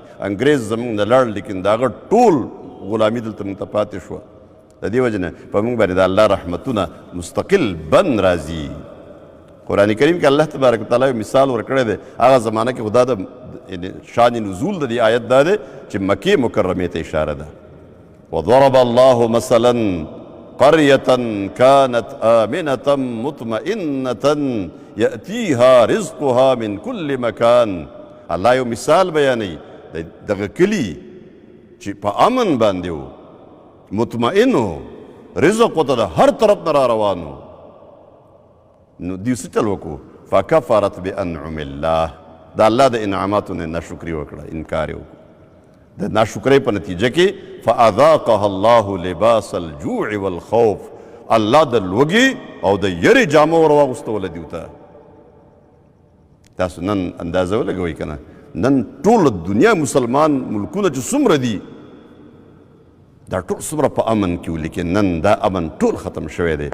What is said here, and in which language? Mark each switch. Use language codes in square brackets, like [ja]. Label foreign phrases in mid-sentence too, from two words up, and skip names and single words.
[ps] انګریز زموږ نه لړ، لیکن د هغه ټول غلامي دلته موږ ته پاتې شوه. د دې وجې نه په موږ باندې د الله رحمتونه مستقل بند راځي. قرآن کریم کې الله تبارک وتعالی یو مثال ورکړی دی. هغه زمانه کې خو دا د شان نزول د دې آیت دا دی چې مکې مکرمې ته اشاره ده. [ar] وضرب الله مثلا قرية كانت آمنة مطمئنة يأتيها رزقها من كل مكان. [ps] الله یو مثال بیانوي دغه کلي چې په امن باندې و، مطمئن و، رزق ورته د هر طرف نه را روان و. نو دوی څه چل وکړو؟ [ar] فکفرت بانعم الله، [ps] د الله د انعاماتو نه ناشکري وکړه، انکار یې وکړو. د ناشکرۍ په نتیجه کې [ar] فاذاقها الله لباس الجوع والخوف، [ps] الله د لوږې او د یرې جامه ور واغوستوله دیو ته. تاسو نن اندازه ولګوئ که نه، نن ټوله دنیا مسلمان ملکونه چې څومره دي دا ټول څومره په امن کې و، لیکن نن دا امن ټول ختم شوی دی.